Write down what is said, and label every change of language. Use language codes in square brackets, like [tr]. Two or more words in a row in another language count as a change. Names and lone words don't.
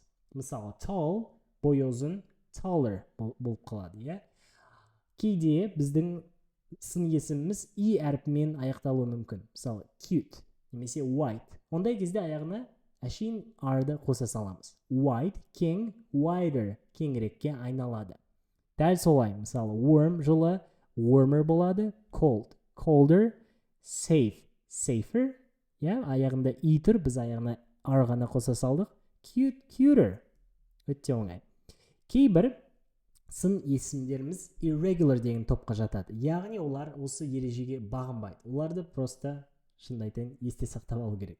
[kk] Мысалы, tall, бойы ұзын, taller болып қалады, Кейде біздің сын есіміміз E әрпімен аяқталуы мүмкін. Мысалы, cute, немесе white. Ондай кезде аяғына әшейін R-ды қоса саламыз. White, кең, wider, кеңірекке айналады. Дәл солай, мысалы, warm, жылы, warmer болады, [en] cold, colder, safe, safer. [kk] Аяғында E тұр, біз аяғына R ғана қоса салдық. [en] Cute, cuter. [kk] Өте оңай. Кейбір сын есімдеріміз irregular деген топқа жатады. Яғни олар осы ережеге бағынбайды. Оларды просто шынымды айтайын есте сақтап алу керек.